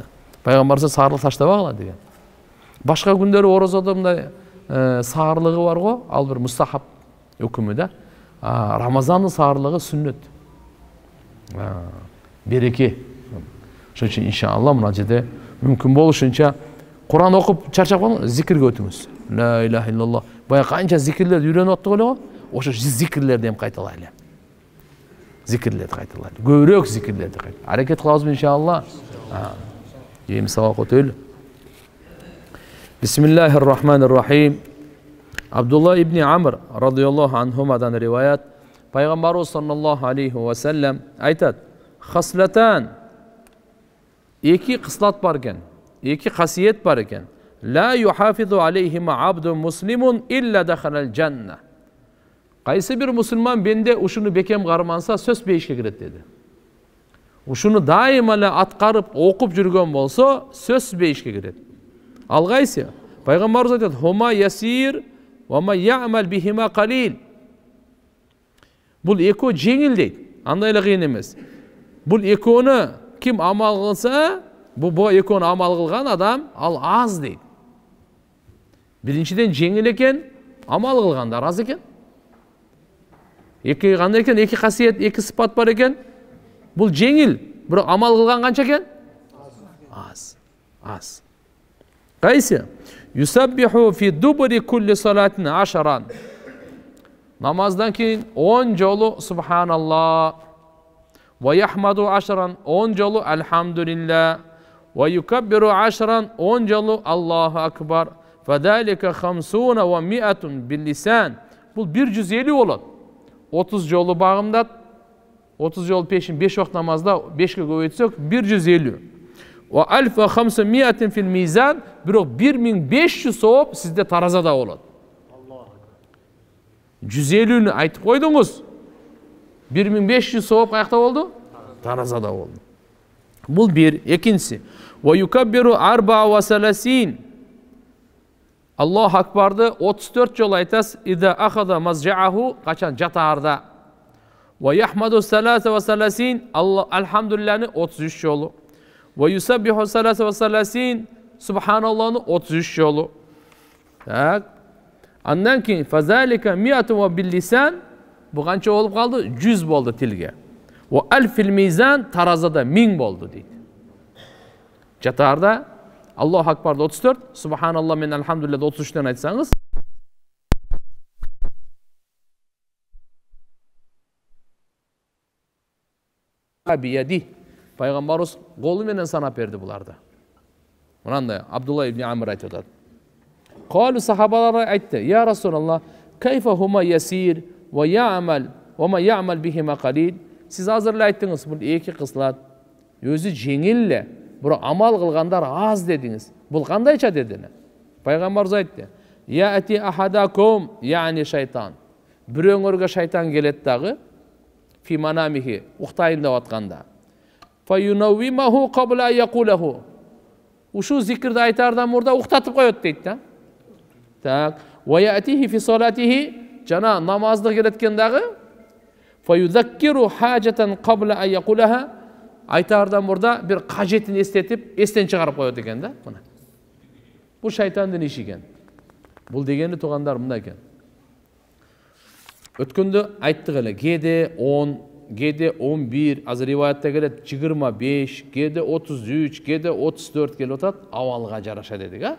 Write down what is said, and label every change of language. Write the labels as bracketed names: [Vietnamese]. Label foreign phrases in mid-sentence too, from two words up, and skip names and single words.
[Kyrgyz] Пайгамбарыбыз саарлык таштабагыла деген. Башка күндөрү орозодо мындай саарлыгы бар го, ал бир мустахаб өкүмү да. Рамазандын саарлыгы сүннөт. Береке. Ошон үчүн иншалла мына жерде мүмкүн болушунча Куран окуп чарчап калып зикирге өтүңүз. [Arabic] لا إله إلا الله. [Kyrgyz] Бая канча зикирлерди үйрөнүп аттык эле го. Ошо зикирлерди эм кайталайлы. Зикирлерди кайталайлы. Көбүрөөк зикирлерди кайталайлы. Аракет кылабызбы иншалла. Эми сабак өтөлү. [Arabic] بسم الله الرحمن الرحيم. [Kyrgyz] Абдулла ибн Амр [Arabic] رضي الله عنهما [Kyrgyz] риваят. Пайгамбарыбыз [Arabic] صلى الله عليه وسلم [Kyrgyz] айтат: "Хаслатан" эки кыслат бар экен, эки касиет бар экен. [Arabic] "لا يحافظ عليهما عبد مسلم إلا دخل الجنة." [Kyrgyz] Кайсы бир мусулман бенде ушуну бекем карманса, сөз бейишке кирет деди. Ушуну дайыма эле аткарып, окуп жүргөн болсо, сөз бейишке кирет. Ал кайсы? Пайгамбарыбыз айтат: [Arabic] "هما يسير ومن يعمل بهما قليل." [Kyrgyz] Бул экөө жеңил дейт. Андай эле кыйын эмес. Бул экөөнү ким амал кылса, бул экөөнү амал кылган адам ал аз дейт. Биринчиден жеңил экен, амал кылгандар аз экен. Эки кандай экен? Эки касиет, эки сыпат бар экен. Бул жеңил, бирок амал кылган канча экен? Аз. Кайсы? [Arabic] يسبح في دبر كل صلاة 10. [Kyrgyz] Намаздан кийин 10 жолу субханалла. [Arabic] ويحمد [Kyrgyz] 10, 10 жолу алхамдулилла. [Arabic] ويكبر [Kyrgyz] 10, 10 жолу [Arabic] الله أكبر. فذلك 50 و 100 باللسان. [Kyrgyz] Бул 150 болот. 30 жолу багымдат, 30 жолу пешин 5 вакыт намазда 5ке көбөйтсөк 150. [Arabic] و 1500 في الميزان, [Kyrgyz] бирок 1500 сооп сизде таразада болот. 150-нү айтып койдуңуз. 1500 сооп каякта болду? Таразада болду. Бул бир. Экинчиси: [Arabic] "ويكبر [Kyrgyz] 34. Аллаху акбарды 34 жолу айтасыз. [Arabic] إذا أخذ مضجعه, [Kyrgyz] качан жатаарда. [Arabic] ويحمد [Kyrgyz] 33. Алхамдулиллахны 33 жолу. [Arabic] ويسبح [Kyrgyz] 33. Субханаллахны 33 жолу. Так. Андан кийин [Arabic] فذلك 100 و باللسان, [Kyrgyz] бу канча болуп калды? 100 болду тилге. [Arabic] وألف في الميزان, [Kyrgyz] таразада 1000 болду дейт. Жатаарда Аллаху акбарды 34, субханаллах мен алхамдулиллахды 33тен айтсаңыз, бияди, Пайгамбарыбыз колу менен санап берди буларды. Мынандай Абдулла ибн Амр айтып атат. Калу сахабалар айтты: [Arabic] "يا رسول الله كيف هما يسير وما يعمل بهما قليل." [Kyrgyz] Сиз азыр айттыңыз, бул эки кыслат. Өзү жеңил эле, бирок амал кылгандар аз дедиңиз. Бул кандайча дедине? Пайгамбарыбыз айтты: [Arabic] "يأتي أحدكم, [Kyrgyz] яни шайтан." Бирөөңөргө шайтан келет дагы, [Arabic] في منامه, [Kyrgyz] уктайын деп атканда. [Arabic] فينومه قبل أن يقوله. [Kyrgyz] Ушу зикирди айтардан мурда уктатып коет дейт да. Так, [Arabic] ويأتيه في صلاته, [Kyrgyz] жана намазды келеткен дагы, [Arabic] فيذكره حاجة قبل أن يقولها, [Kyrgyz] айтардан мурда бир кажетин эстетип, эстен чыгарып коет экен да. Мына. Бул шайтандын иши экен. Бул дегени тугандар мындай экен. Өткөндө айттык эле, кээде 10, кээде 11, азыр риваятта келет 25, кээде 33, кээде 34 келип атат, абалга жараша дедик, а?